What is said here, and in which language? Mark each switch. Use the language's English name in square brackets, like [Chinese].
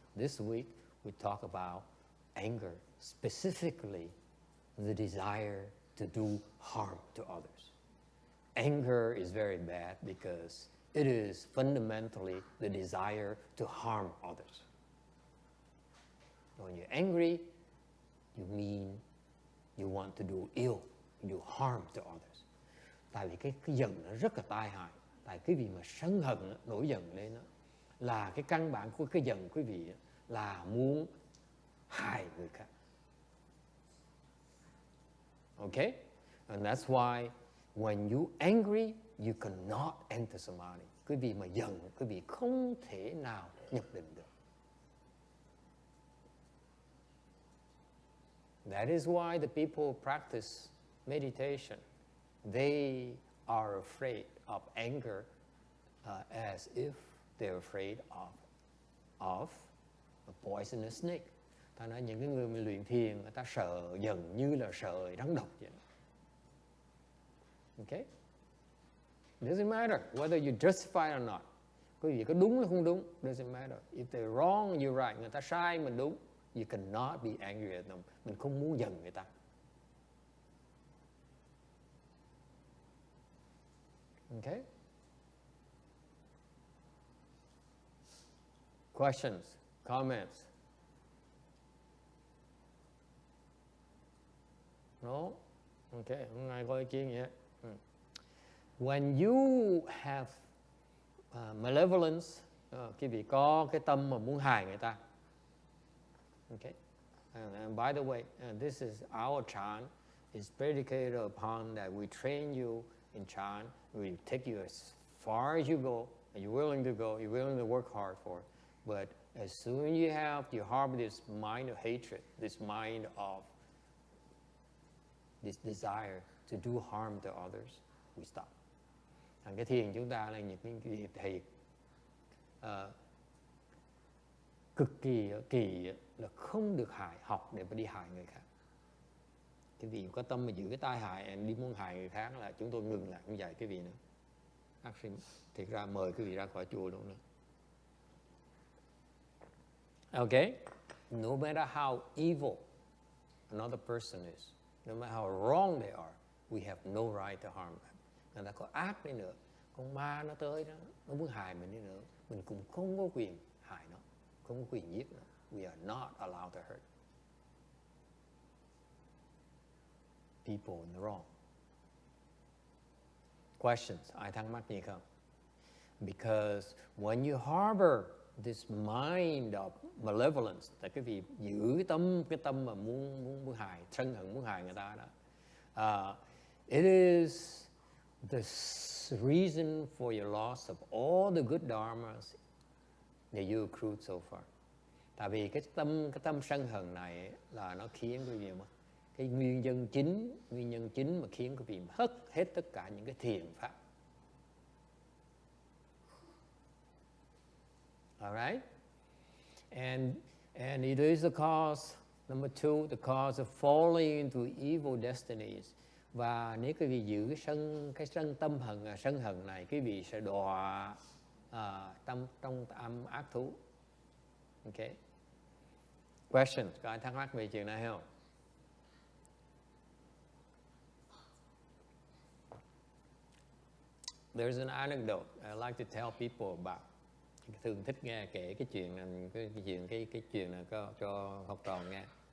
[English] This week we talk about anger, specifically the desire to do harm to others. Anger is very bad because it is fundamentally the desire to harm others. When you're angry, you mean you want to do ill, you do harm to others. [Vietnamese] Tại vì cái giận nó rất là tai hại. Tại cái vị mà sân hận, nổi giận lên đó, là cái căn bản của cái giận quý vị là muốn hại người khác. [English] Okay? And that's why when you angry, you cannot enter samadhi. [Vietnamese] Quý vị mà giận, quý vị không thể nào nhập định được. [English] That is why the people who practice meditation, they are afraid of anger as if they're afraid of a poisonous snake. [Vietnamese] Ta nói những cái người mà luyện thiền, người ta sợ giận như là sợ rắn độc vậy. [English] Okay? Doesn't matter whether you justify or not. [Vietnamese] Quý vị có đúng hay không đúng, [English] doesn't matter. If they're wrong, you're right. [Vietnamese] Người ta sai, mình đúng. [English] You cannot be angry at them. [Vietnamese] Mình không muốn giận người ta. [English] Okay? Questions, comments? No? [Vietnamese] Okay, không ai có ý kiến gì hết. [English] When you have malevolence, [Vietnamese] quý vị có cái tâm mà muốn hại người ta. [English] Okay? And by the way, this is our chant. It's predicated upon that we train you in chant. We take you as far as you go, and you're willing to go, you're willing to work hard for it. But as soon as you harbor this mind of hatred, this mind of this desire to do harm to others, we stop. [Vietnamese] Cái thiền chúng ta là những cái thầy cực kỳ là không được học để mà đi hại người khác. Cái vị có tâm mà giữ cái tai hại đi muốn hại người khác là chúng tôi ngừng lại không dạy cái vị nữa. Actually, thiệt ra mời cái vị ra khỏi chùa luôn nữa. [English] Okay? No matter how evil another person is, no matter how wrong they are, we have no right to harm them. [Vietnamese] Người ta có ác đi nữa, con ma nó tới đó, nó muốn hại mình đi nữa, mình cũng không có quyền hại nó, không có quyền giết nó. [English] We are not allowed to hurt people in the wrong. [Vietnamese] Questions? Ai thắc mắc gì không? [English] Because when you harbor this mind of malevolence, [Vietnamese] là cái vị giữ cái tâm mà muốn hại, sân hận muốn hại người ta đó. [English] It is the reason for your loss of all the good dharmas that you accrued so far. [Vietnamese] Tại vì cái tâm sân hận này là nó khiến quý vị mà cái nguyên nhân chính mà khiến quý vị hất hết tất cả những cái thiện pháp. [English] All right? And it is the cause, number two, the cause of falling into evil destinies. [Vietnamese] Và nếu quý vị giữ cái sân tâm hận, sân hận này, quý vị sẽ đọa trong âm ác thú. Okay. Question, có ai thắc mắc về chuyện này không? [English] There's an anecdote I like to tell people about. [Vietnamese] Thường thích nghe kể cái chuyện này, cái chuyện này cho học trò nghe.